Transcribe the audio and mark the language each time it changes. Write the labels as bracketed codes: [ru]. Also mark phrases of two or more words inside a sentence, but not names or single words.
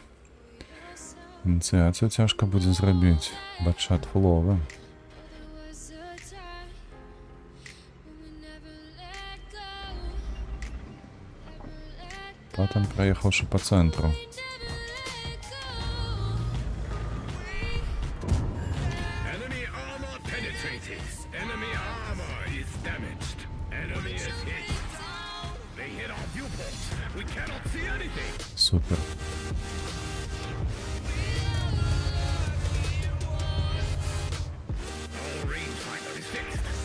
[be] Ініцыяцыю цяжка будзе зрабіць. Батчат фуловы. Потым праехаўшы па цэнтру. [en] Enemy armor penetrated. Enemy armor is damaged. Enemy is hit. They hit our viewport. We cannot see anything. [be] Супер. [en] Our rangefinder is fixed.